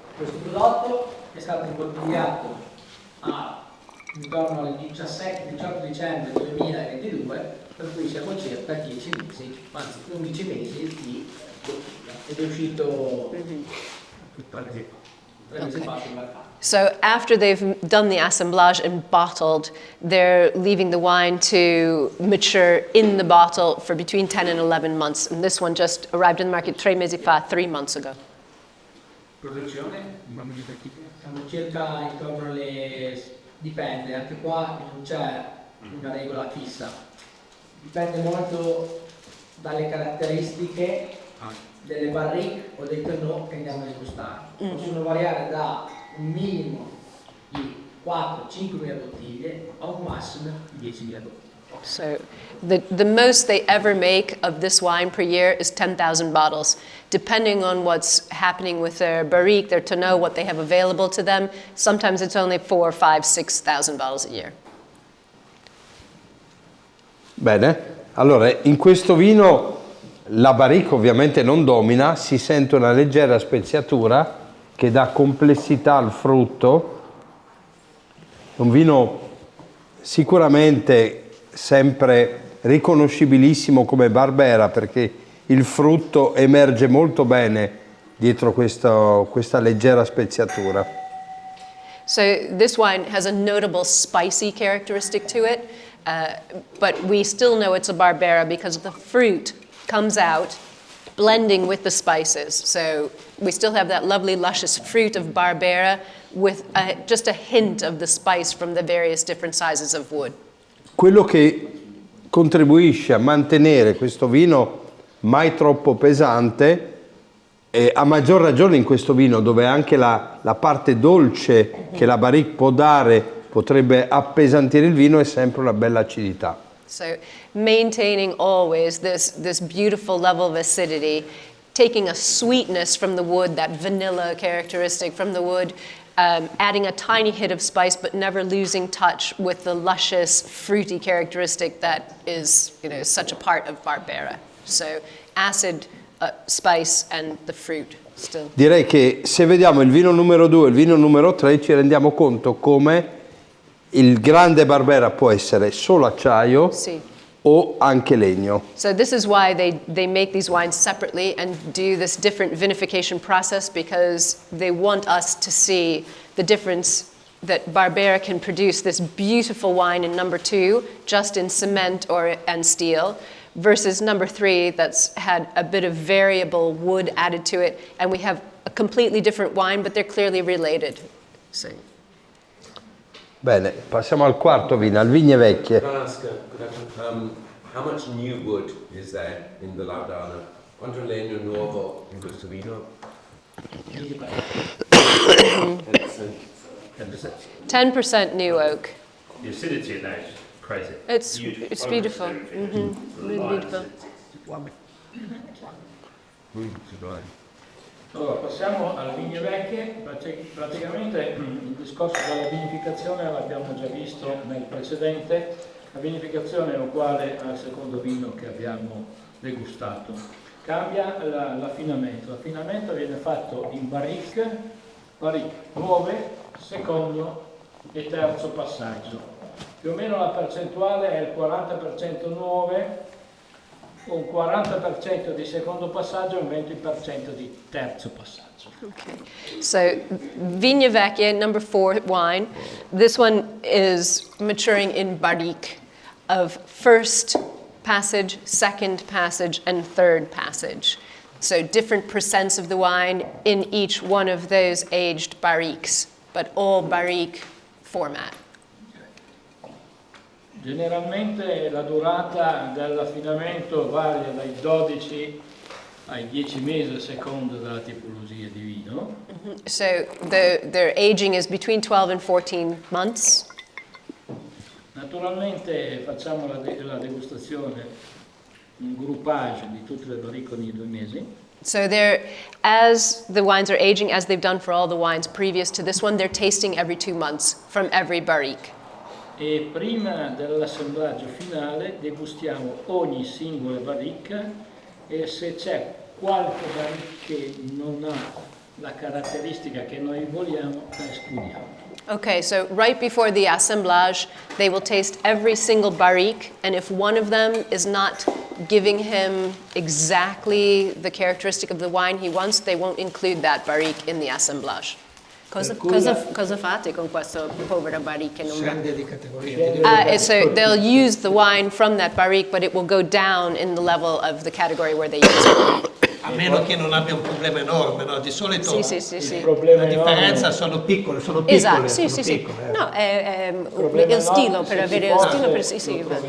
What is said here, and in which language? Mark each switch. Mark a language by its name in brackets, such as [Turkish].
[Italian] Questo prodotto è stato imbottigliato intorno al 17-18 dicembre 2022, per cui siamo circa 10 mesi, anzi 11 mesi di ed è uscito 3 mesi fa sul mercato. [English] So after they've done the assemblage and bottled, they're leaving the wine to mature in the bottle for between 10 and 11 months. And this one just arrived in the market [Italian] 3 mesi fa, [English] 3 months ago. [Italian] Produzione? Siamo circa intorno alle... dipende, anche qua non c'è una regola fissa. Dipende molto dalle caratteristiche delle barrique o dei tonneau che andiamo a degustare. Possono variare da un minimo di 4-5 mila bottiglie a un massimo di 10.000 bottiglie. [English] So the most they ever make of this wine per year is 10,000 bottles. Depending on what's happening with their barrique, their tonneau, what they have available to them, sometimes it's only 4, 5, 6,000 bottles a year. [Italian] Bene, allora in questo vino la barrique ovviamente non domina, si sente una leggera speziatura che dà complessità al frutto. Un vino sicuramente sempre riconoscibilissimo come Barbera, perché il frutto emerge molto bene dietro questa leggera speziatura. [English] So this wine has a notable spicy characteristic to it, but we still know it's a Barbera because the fruit comes out blending with the spices. So we still have that lovely luscious fruit of Barbera with just a hint of the spice from the various different sizes of wood. [Italian] Quello che contribuisce a mantenere questo vino mai troppo pesante, e a maggior ragione in questo vino dove anche la parte dolce che la barrique può dare potrebbe appesantire il vino, è sempre una bella acidità. [English] So maintaining always this beautiful level of acidity, taking a sweetness from the wood, that vanilla characteristic from the wood, adding a tiny hit of spice, but never losing touch with the luscious, fruity characteristic that is, such a part of Barbera. So acid, spice, and the fruit still. [Italian] Direi che se vediamo il vino numero 2 e il vino numero 3 ci rendiamo conto come il grande Barbera può essere solo acciaio o anche legno. [English] So this is why they make these wines separately and do this different vinification process, because they want us to see the difference that Barbera can produce this beautiful wine in number 2 just in cement and steel, versus number 3 that's had a bit of variable wood added to it, and we have a completely different wine, but they're clearly related. So. [Italian] Bene, passiamo al quarto vino, al Vigne Vecchie. [English] Can I ask how much new wood is there in the Laudana? [Italian] Quanto legno nuovo in questo vino? [English] 10% new oak. The acidity in that is crazy. It's beautiful. Really beautiful. [Italian] Allora, passiamo alle vigne vecchie. Praticamente il discorso della vinificazione l'abbiamo già visto nel precedente. La vinificazione è uguale al secondo vino che abbiamo degustato. Cambia l'affinamento. L'affinamento viene fatto in barrique nuove, secondo e terzo passaggio. Più o meno la percentuale è il 40% nuove, un 40% di secondo passaggio e un 20% di terzo passaggio. [English] Okay. So Vigne Vecchie, number 4 wine. This one is maturing in barrique of first passage, second passage, and third passage. So different percents of the wine in each one of those aged barriques, but all barrique format. [Italian] Generalmente la durata dell'affinamento varia dai 12 ai 10 mesi a seconda della tipologia di vino. [English] So their aging is between 12 and 14 months. [Italian] Naturalmente facciamo la degustazione, un groupage di tutte le barrique ogni 2 mesi. [English] So as the wines are aging, as they've done for all the wines previous to this one, they're tasting every 2 months from every barrique. [Italian] E prima dell'assemblaggio finale degustiamo ogni singola barrique e se c'è qualche barrique che non ha la caratteristica che noi vogliamo, la escludiamo. [English] Okay, so right before the assemblage, they will taste every single barrique, and if one of them is not giving him exactly the characteristic of the wine he wants, they won't include that barrique in the assemblage. [Italian] Cosa fate con questo povero barrique? Scende di categoria. [English] So they'll use the wine from that barrique, but it will go down in the level of the category where they use it. [Italian] A meno che non abbia un problema enorme, no? Di solito Sì. la differenza sono piccole, Esatto, sono sì. piccole. No, è il stilo, per avere il stilo per sì.